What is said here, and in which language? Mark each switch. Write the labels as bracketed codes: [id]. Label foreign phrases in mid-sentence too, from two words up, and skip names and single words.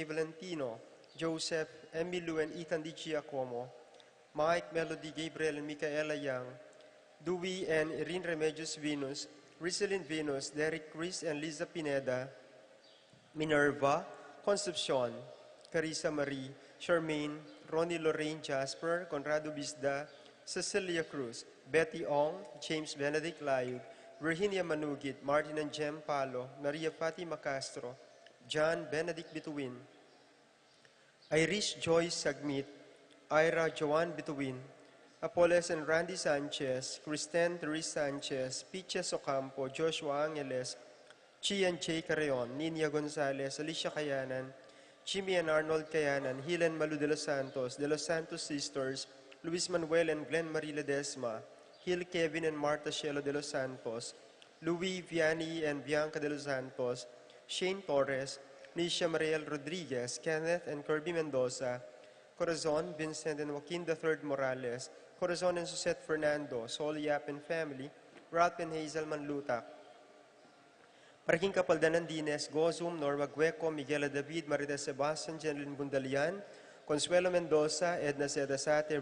[en] Valentino, Joseph, Emilu and Ethan Di Giacomo, Mike, Melody, Gabriel and Micaela Young, Dewey and Irene Remedios Venus, Rizalyn Venus, Derek Chris and Liza Pineda, Minerva, Concepcion, Carissa Marie, Charmaine, Ronnie Lorraine Jasper, Conrado Bisda, Cecilia Cruz, Betty Ong, James Benedict Layud, Virginia Manugit, Martin and Jem Palo, Maria Fatima Castro, John Benedict Bituin, Irish Joyce Sagmit, Ira Joan Bituin, Apoles and Randy Sanchez, Kristen Therese Sanchez, Piches Ocampo, Joshua Angeles, Chi and Jay Carreon, Nina Gonzalez, Alicia Cayanan, Jimmy and Arnold Cayanan, Helen Malu de los Santos Sisters, Luis Manuel and Glenn Marie Ledesma, Hill Kevin and Marta Shelo de los Santos, Louis Vianney and Bianca de los Santos, Shane Torres, Nisha Mariel Rodriguez, Kenneth and Kirby Mendoza, Corazon, Vincent and Joaquin III Morales, Corazon and Susette Fernando, Sol Yap and family, Ralph and Hazel Manlutak, Paraking Kapaldanan Dines, Gozum, Norma Gueco, Miguel David, Marita Sebastian, Jeneline Bundalian, Consuelo Mendoza, Edna Zedasate,